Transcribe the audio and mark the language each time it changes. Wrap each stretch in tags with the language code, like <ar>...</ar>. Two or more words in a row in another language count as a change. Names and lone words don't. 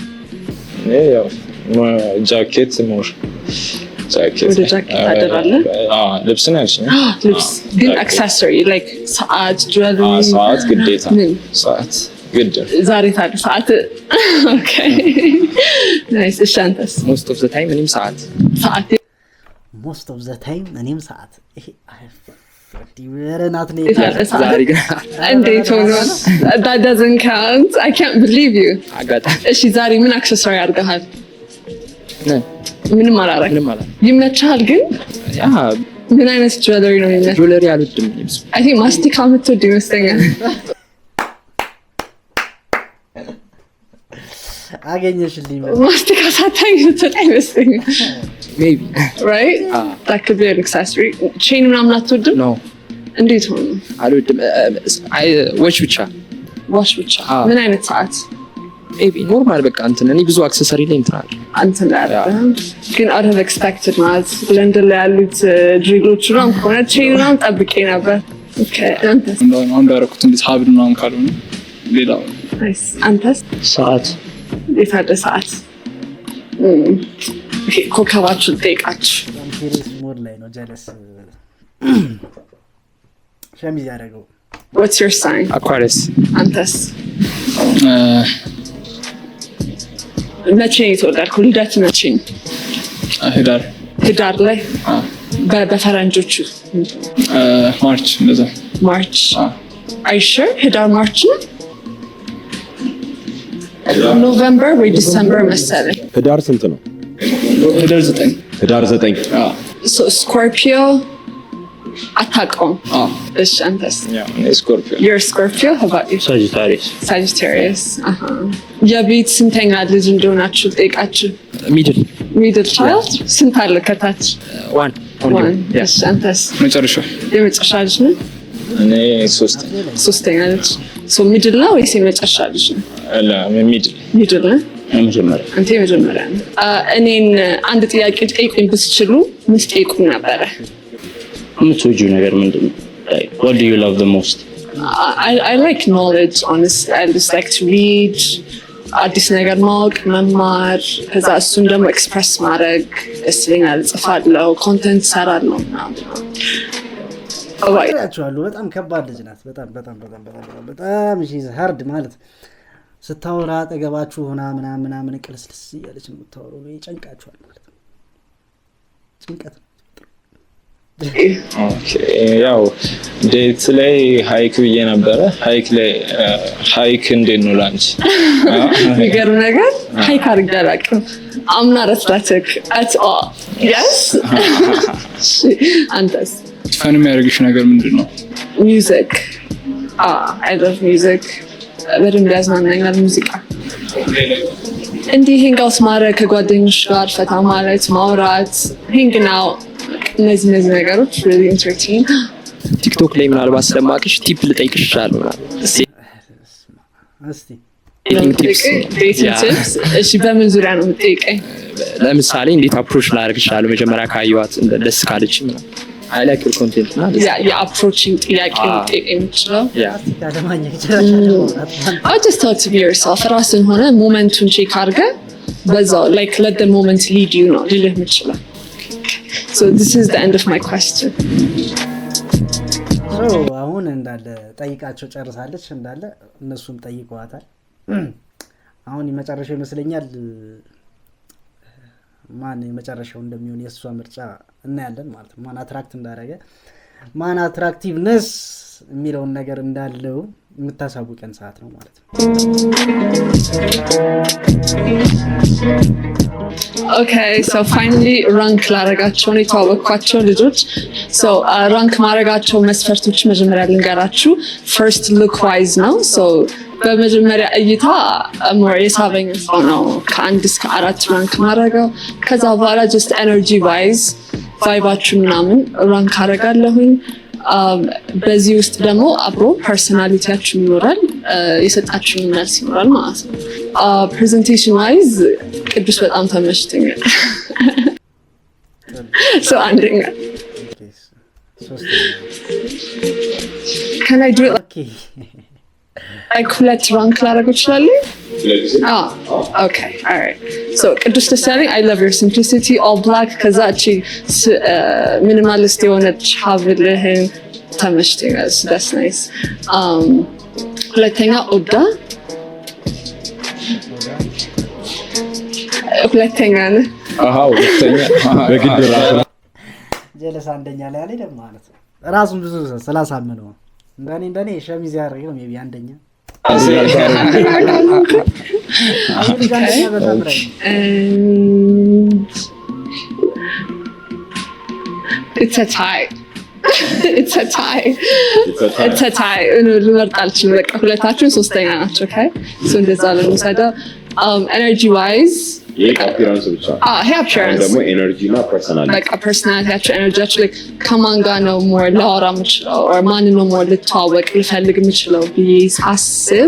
<am>ያው</am> <en>jacket more jacket</en> <am>ወደ ጃኬት ታደራለህ? ልብስ ነው ያልሽኝ? ልብስ ግን</am> <en>accessory like</en> <am>ሰዓት፣ ጁዌለሪ። ሰዓት ግዴታ ሰዓት ግድ ዛሬ ታዲያ ሰዓት</am> <en>okay nice።</en> <am>እሺ አንተስ?</am> <en>most of the time</en> <am>እኔም ሰዓት ይሄ ወረናት ነው ዛሬ ግን እንዴት ሆኖ</am> <en>that doesn't count. I can't believe you.</en> <am>አጋጣሚ እሺ ዛሬ ምን አክሰሰሪ አድርገሃል? ምንም አላረግም። ይመችሃል ግን? ያ ምን አይነት ጁዌለሪ ነው የሚመችህ? ጁዌለሪ አልወድም ልብስ።</am> <en>I think</en> <am>ማስቲካ የምትወድ ይመስለኛል። አገኘሽልኝ ማስቲካ ሳታኝ ስትወጣ ይመስለኛል።</am> <en>maybe right? That could be an accessory.</en> <am>chain ምናምን አትወድም? no እንዴት ሆኖ? አልወድም። watch ብቻ ምን አይነት ሰዓት? maybe ኖርማል በቃ እንትን እኔ ብዙ አክሰሰሪ ላይ እንትን አለ አንተን ግን</am> <en>out of expected</en> <am>ማለት ለንደን ላይ ያሉት ድሪሎች ምናምን ከሆነ chain ምናምን ጠብቄ ነበር። okay አንተስ? አሁን ዳረኩት እንዴት ሀብል ምናምን ካልሆነ ሌላው nice። አንተስ? ሰዓት የታደ ሰዓት ኮከባችሁን ጠይቃችሁ ሲሪየስ ሞድ ላይ ነው ጀለስ ሸሚዝ ያደረገው።</am> <en>what's your sign? Aquarius።</en> <am>አንተስ? መቼ ነው የተወለድከው? ልደት መቼ ነው? ህዳር ላይ በፈረንጆቹ ማርች እንደዛ</am> <en>ማርች። are you sure?</en> <am>ህዳር ማርች ነው? ኖቨምበር ወይ ዲሰምበር መሰለኝ። ህዳር ስንት ነው? ህዳር 9 ስኮርፒዮ አታውቀውም? እሺ አንተስ? ስኮርፒዮ።</am> <en>you're Scorpio? how about you? Sagittarius።</en> <am>የቤት ስንተኛ ልጅ እንደሆናችሁ ጠይቃችሁ?</am> <en>middle child።</en> <am>ስንት አለ ከታች? one እሺ አንተስ? የመጨረሻ ልጅ ነው? እኔ ሶስተኛ ልጅ። ሶ ሚድል ነው ወይስ የመጨረሻ ልጅ ነው? ሚድል ነው የመጀመሪያ አንተ የመጀመሪያ ነው። እኔን አንድ ጥያቄ ጠይቁኝ ብትችሉ ምን ጠይቁኝ ነበረ? የምትወጂው ነገር ምንድን ነው?</am> <en>What do you love the most? I like knowledge, honestly. I just like to read,</en> <am>አዲስ ነገር ማወቅ መማር፣ ከዛ እሱን ደግሞ ኤክስፕረስ ማድረግ ደስ ይለኛል። ጽፋለሁ፣ ኮንተንት ሰራለሁ ምናምን። ያቸዋለሁ በጣም ከባድ ልጅ ናት። በጣም ሀርድ ማለት ስታወራ አጠገባችሁ ሆና ምናምን ቅልስልስ እያለች ነው የምታወራው። ይጨንቃችኋል ማለት ነው። ጭንቀት ነው። ያው ዴት ላይ ሃይክ ብዬ ነበረ። ሃይክ እንዴት ነው ላንቺ? የሚገርም ነገር ሃይክ አድርጌ አላውቅም። I'm not athletic at all. Yes? አንተስ? ፈን የሚያደርግሽ ነገር ምንድን ነው?</am> <en>Music. I love music.</en> <am>በደንብ ያዝናናኛል ሙዚቃ። እንዲህ</am> <en>hang out</en> <am>ማድረግ፣ ከጓደኞች ጋር ፈታ ማለት፣ ማውራት፣ ሂንግ ናው እነዚህ ነገሮች</am> <en>really entertaining።</en> <am>ቲክቶክ ላይ ምናልባት ስለማውቅሽ ቲፕ ልጠይቅሽ እችላለሁ ምናምን። እስቲ ቲፕስ። እሺ በምን ዙሪያ ነው የምትጠይቀኝ? ለምሳሌ እንዴት አፕሮች ላደርግ እችላለሁ መጀመሪያ ካየኋት ደስ ካለች ምናምን። I like your content እና የአፕሮችንግ ጥያቄ ልጠይቅ የምችለው</am> <en>I just thought to be yourself።</en> <am>ራስን ሆነ ሞመንቱን ቼክ አድርገህ በዛው</am> <en>like let the moment lead you</en> <am>ነው ልልህ የምችለው።</am> <en>So this is the end of my question.</en> <am>So አሁን እንዳለ ጠይቃቸው ጨርሳለች። እንዳለ እነሱም ጠይቀዋታል። አሁን የመጨረሻው ይመስለኛል ማን የመጨረሻው እንደሚሆን የእሷ ምርጫ እናያለን ማለት ነው። ማን አትራክት እንዳደረገ ማን አትራክቲቭነስ የሚለውን ነገር እንዳለው የምታሳውቀን ሰዓት ነው ማለት ነው።</am> <en>Okay, so finally rank</en> <am>ላረጋቸው ነው የተዋወቅኳቸው ልጆች። So rank ማረጋቸው መስፈርቶች መጀመሪያ ልንገራችሁ።</am> <en>First look</en> <am>wise ነው። So በመጀመሪያ እይታ የሳበኝ ሰው ነው ከ1 እስከ 4 ራንክ ማረጋው። ከዛ በኋላ</am> <en>just energy wise</en> <am>ቫይባችሁ ምናምን ራንክ አረጋለሁኝ። በዚህ ውስጥ ደግሞ አብሮ ፐርሰናሊቲያችሁ ይኖራል፣ የሰጣችሁን መልስ ይኖራል ማለት ነው።</am> <en>presentation wise</en> <am>ቅዱስ በጣም ተመችቶኛል። ሶ አንደኛ</am> <en>can I do it like</en> <am>ሁለት ራንክ ላደርገው እችላለሁ?</am> <en>Okay, all right. So ቅዱስ ደሳለኝ I love your simplicity, all black።</en> <am>ከዛ እቺ ሚኒማሊስት የሆነች ሀብልህን ተመችቶኛል።</am> <en>that's nice።</en> <am>ሁለተኛ ኦዳ ሁለተኛ ነው። በግድ ራሱ ጀለስ አንደኛ ላይ አለ ደግሞ ማለት ነው። ራሱን ብዙ ስላሳመነው እንደኔ ሸሚዝ ያደረገው ሜቢ አንደኛ</am> <en>It's a tie. It's a tie.</en> <am>ልመርጥ አልችልም። በቃ ሁለታችሁን ሶስተኛ ናቸው። Okay? So እንደዛ ለምሳሌው</am> <en>energy wise</en> <am>አፒራንስ ብቻ appearance ደግሞ ኤነርጂ እና ፐርሰናሊቲ በቃ ፐርሰናሊቲያቸው ኤነርጂያቸው like ከማን ጋር ነው ሞር ላወራ የምችለው or ማንን ነው ሞር ልተዋወቅ ልፈልግ የምችለው ብዬ ሳስብ</am>